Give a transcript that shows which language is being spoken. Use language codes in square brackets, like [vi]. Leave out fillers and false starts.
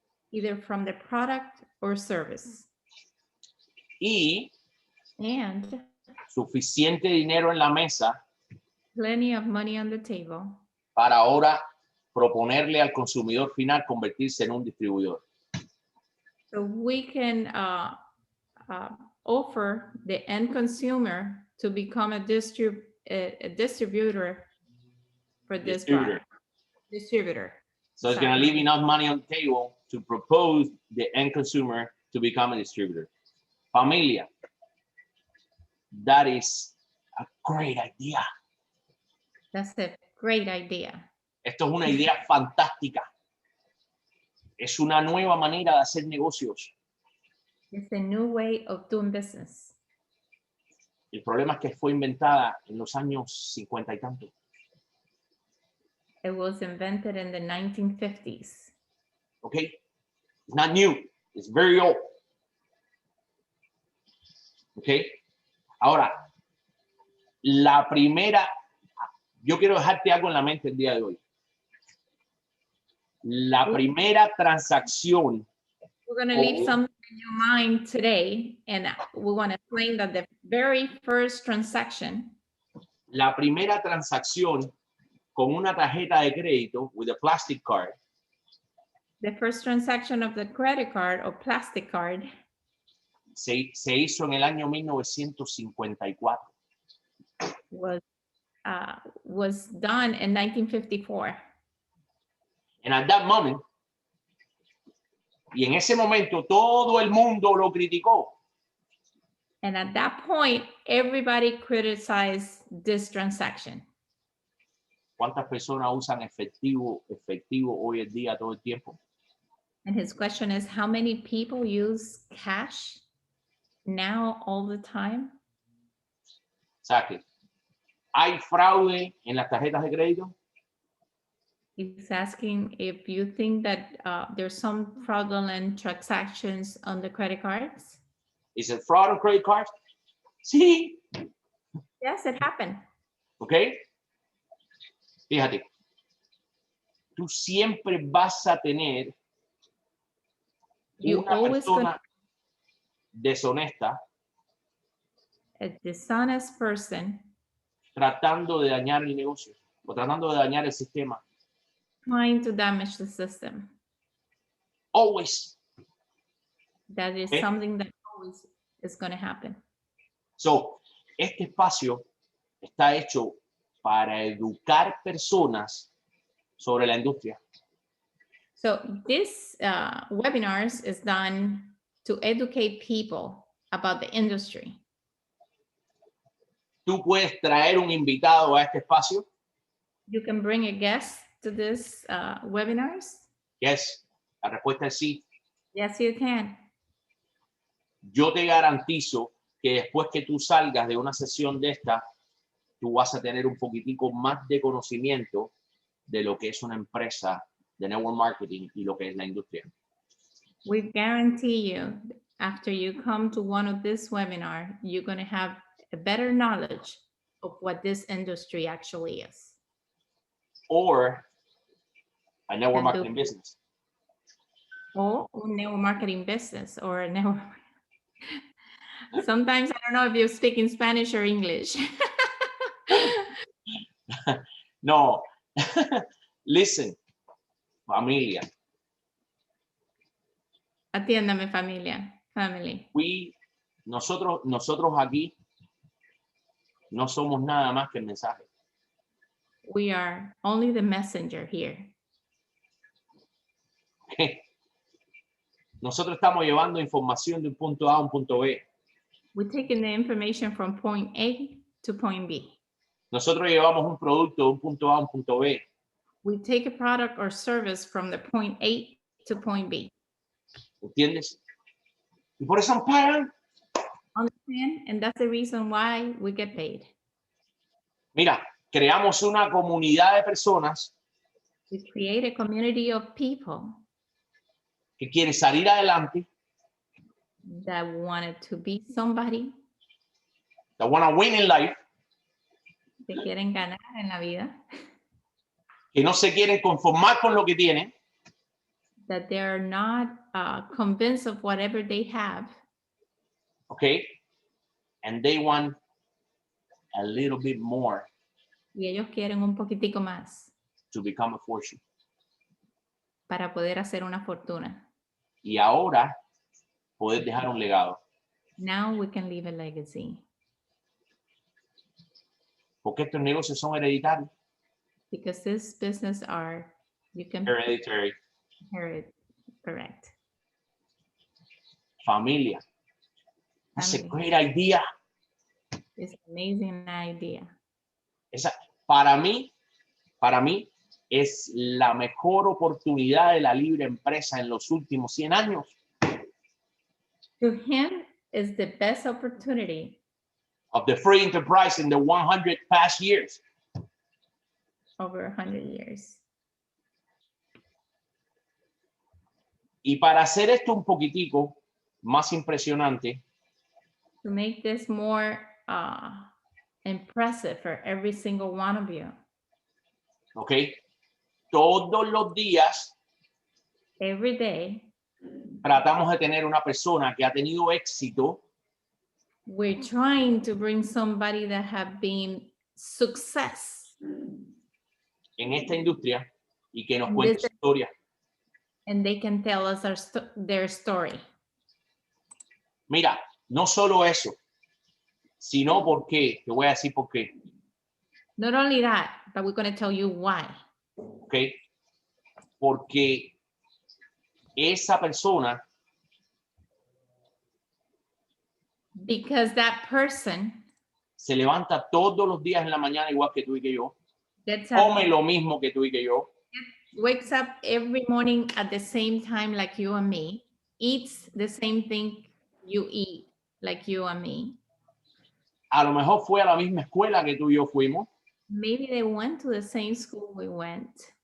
[en] either from the product or service. [es] Y [en] And [es] suficiente dinero en la mesa [en] plenty of money on the table [es] para ahora proponerle al consumidor final convertirse en un distribuidor. [en] so we can offer the end consumer to become a distributor for this product. Distributor. So it's going to leave enough money on the table to propose the end consumer to become a distributor. Familia, that is a great idea. That's a great idea. [es] Esto es una idea fantástica. Es una nueva manera de hacer negocios. [en] It's a new way of doing business. [es] El problema es que fue inventada en los años 50 y tanto. [en] It was invented in the 1950s. Okay? It's not new. It's very old. Okay? [es] Ahora, la primera, yo quiero dejarte algo en la mente el día de hoy. La primera transacción. [en] We're going to leave something in your mind today, and we want to explain that the very first transaction. [es] La primera transacción con una tarjeta de crédito [en] with a plastic card. The first transaction of the credit card or plastic card. [es] Se hizo en el año 1954. [en] Was done in 1954. And at that moment, [es] y en ese momento todo el mundo lo criticó. [en] And at that point, everybody criticized this transaction. [es] ¿Cuántas personas usan efectivo hoy en día todo el tiempo? [en] And his question is, how many people use cash now all the time? [es] O sea que hay fraude en las tarjetas de crédito. [en] He's asking if you think that there's some fraudulent transactions on the credit cards. Is it fraud on credit cards? [es] Sí. [en] Yes, it happened. [es] ¿Ok? Fíjate, tú siempre vas a tener una persona deshonesta, [en] a dishonest person, [es] tratando de dañar el negocio o tratando de dañar el sistema. [en] Trying to damage the system. Always. That is something that always is going to happen. [es] So, este espacio está hecho para educar personas sobre la industria. [en] So this webinars is done to educate people about the industry. [es] Tú puedes traer un invitado a este espacio. [en] You can bring a guest to this webinars. Yes, [es] la respuesta es sí. [en] Yes, you can. [es] Yo te garantizo que después que tú salgas de una sesión de esta, tú vas a tener un poquitico más de conocimiento de lo que es una empresa de network marketing y lo que es la industria. [en] We guarantee you, after you come to one of this webinar, you're going to have a better knowledge of what this industry actually is. Or a network marketing business. Or a network marketing business or a network. Sometimes I don't know if you speak in Spanish or English. No, listen, familia. [es] Atiéndame, familia, [en] family. [es] Nosotros aquí No somos nada más que el mensaje. [en] We are only the messenger here. [es] ¿Okay? Nosotros estamos llevando información de un punto A a un punto B. [en] We're taking the information from point A to point B. [es] Nosotros llevamos un producto de un punto A a un punto B. [en] We take a product or service from the point A to point B. [es] ¿Entiendes? Y por eso nos pagan. [en] Understand? And that's the reason why we get paid. [es] Mira, creamos una comunidad de personas [en] We create a community of people [es] que quieren salir adelante, [en] that wanted to be somebody, that want to win in life, [es] que quieren ganar en la vida, que no se quieren conformar con lo que tienen, [en] that they're not convinced of whatever they have, okay? And they want a little bit more [es] y ellos quieren un poquitico más [en] to become a fortune. [es] para poder hacer una fortuna. Y ahora poder dejar un legado. [en] Now we can leave a legacy. [es] Porque estos negocios son hereditarios. [en] Because this business you can Hereditary. inherit, correct. Familia. That's a Family. great idea. It's an amazing idea. [es] Para mí, es la mejor oportunidad de la libre empresa en los últimos 100 años. [en] To him is the best opportunity Of the free enterprise in the 100 past years. over 100 years. [es] Y para hacer esto un poquitico más impresionante, [en] To make this more impressive for every single one of you, [es] ¿ok? Todos los días [en] every day, [es] tratamos de tener una persona que ha tenido éxito [en] we're trying to bring somebody that have been success [es] en esta industria y que nos [en] And [es] cuente [en] this- [es] su historia. [en] and they can tell us their story. [es] Mira, no solo eso, sino por qué. Te voy a decir por qué. [en] Not only that, but we're going to tell you why. [es] ¿Ok? Porque esa persona [en] Because that person [es] se levanta todos los días en la mañana igual que tú y que yo. [en] gets Come up, [es] lo mismo que tú y que yo. [en] wakes up every morning at the same time like you and me, eats the same thing you eat like you and me. [es] A lo mejor fue a la misma escuela que tú y yo fuimos. [en] Maybe they went to the same school we went.